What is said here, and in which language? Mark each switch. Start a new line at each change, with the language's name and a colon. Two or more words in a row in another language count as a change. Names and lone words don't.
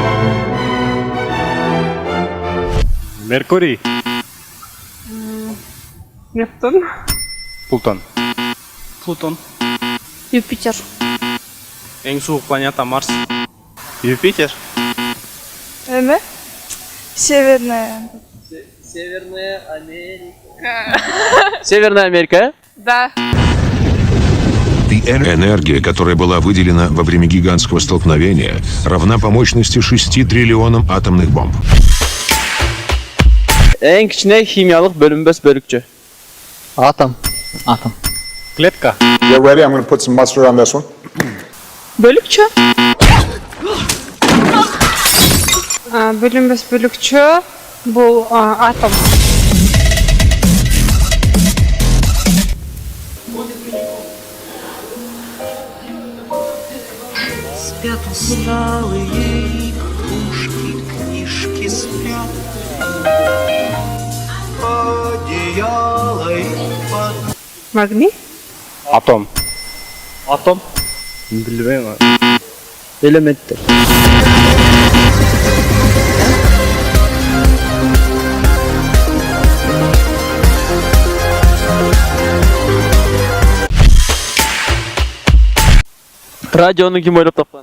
Kazakh: Меркурий. Нептун. Плутон. Плутон. Юпитер. Ең суық планета Марс. Юпитер. Эме?
Russian: Северная. Северная Америка. Северная Америка? Да. Энергия, которая была выделена во время гигантского столкновения, равна по мощности 6 триллионам атомных бомб.
Kazakh: Ең кішкене химиялық бөлінбес бөлікші. Атом. Клетка.
English: Get ready, I'm going to put some mustard on this one.
Kazakh: Бөлікчі? Бөлінбес бөлікчі. Бұл атом.
Russian: Спят усталые игрушки, книжки спят. Одеяло и под...
Kazakh: Магний? Атом. Білмеймін. Элементтер. Радионы ким ойлап тапқан?